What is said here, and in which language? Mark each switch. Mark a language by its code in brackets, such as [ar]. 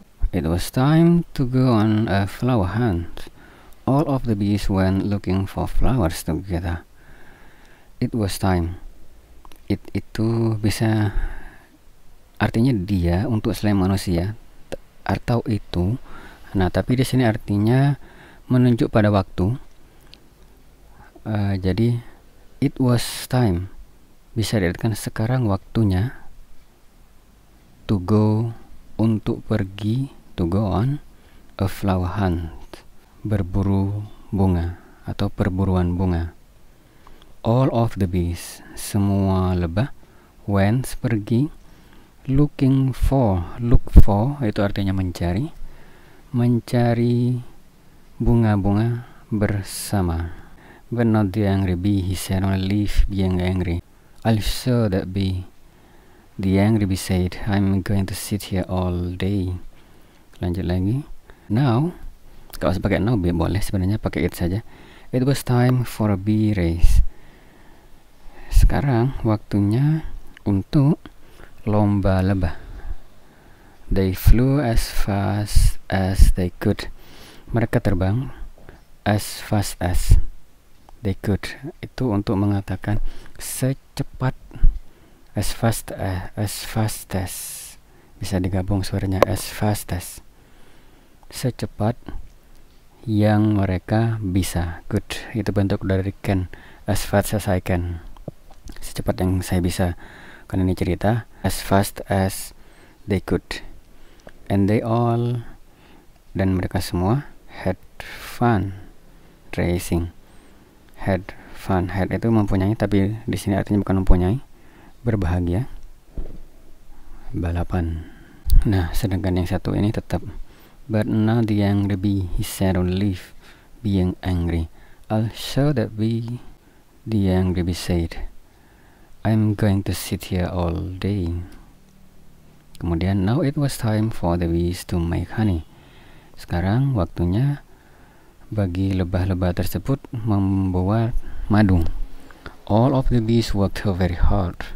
[en] It was time to go on a flower hunt. All of the bees went looking for flowers together. It was time. [id] Itu bisa artinya dia untuk selain manusia atau itu. Nah, tapi di sini artinya menunjuk pada waktu. Jadi it was time bisa diartikan sekarang waktunya. [en] To go, [id] untuk pergi, [en] to go on a flower hunt, [id] berburu bunga atau perburuan bunga. [en] All of the bees, [id] semua lebah, went pergi, [en] looking for, look for [id] itu artinya mencari, mencari bunga-bunga bersama. [en] But not the angry bee, he said, only leave being angry. I'll show that bee. The angry bee said, I'm going to sit here all day. [id] Lanjut lagi. Now, kalau pakai now boleh, sebenarnya pakai it saja. [en] It was time for a bee race. [id] Sekarang waktunya untuk lomba lebah. [en] They flew as fast as they could. [id] Mereka terbang [en] as fast as they could. [id] Itu untuk mengatakan secepat, as fast as. Bisa digabung suaranya, as fast as. Secepat yang mereka bisa. Could itu bentuk dari can. [en] As fast as I can. [id] Secepat yang saya bisa. Karena ini cerita [en] as fast as they could. And they all, [id] dan mereka semua [en] had fun racing. Had fun. [id] Had itu mempunyai, tapi di sini artinya bukan mempunyai, berbahagia, balapan. Nah, sedangkan yang satu ini tetap. [en] But now the angry bee, he said, on leave being angry. I'll show that bee. The angry bee said, I'm going to sit here all day. [id] Kemudian, [en] now it was time for the bees to make honey. [id] Sekarang waktunya bagi lebah-lebah tersebut membuat madu. [en] All of the bees worked very hard.